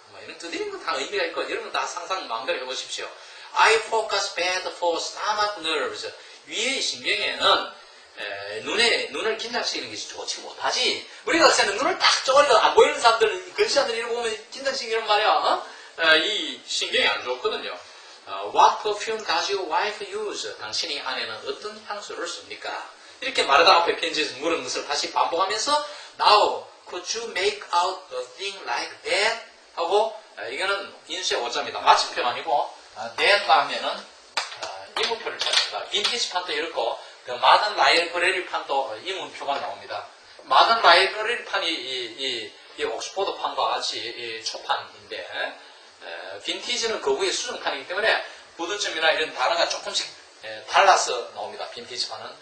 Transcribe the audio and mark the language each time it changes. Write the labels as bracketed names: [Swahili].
[Korean] 뭐 이런 두드리는 건 다 의미가 있고 여러분 다 상상 마음대로 해보십시오. [English] I focus bad for stomach nerves [Korean] 위의 신경에는 눈을 긴장시키는 것이 좋지 못하지. 우리가 생각 눈을 딱 쪼가리가 안 보이는 사람들은, 근시한들 이런 거 보면 긴장시키는 말이야. 이 신경이 안 좋거든요. [English] What perfume does your wife use? [Korean] 당신이 아내는 어떤 향수를 씁니까? 이렇게 마르다 앞에 편지에서 물은 것을 다시 반복하면서 [English] Now, could you make out a thing like that? [Korean] 하고 이거는 인수의 오자입니다. 마침표 아니고 that 다음에는 이문표를 찾습니다. 빈티지 판도 이렇고 그 마든 라이브러리 판도 이문표가 나옵니다. 마든 라이브러리 판이 이 옥스포드 판과 같이 이 초판인데 빈티지는 그 위에 수정판이기 때문에 부드점이나 이런 단어가 조금씩 달라서 나옵니다. 빈티지 판은.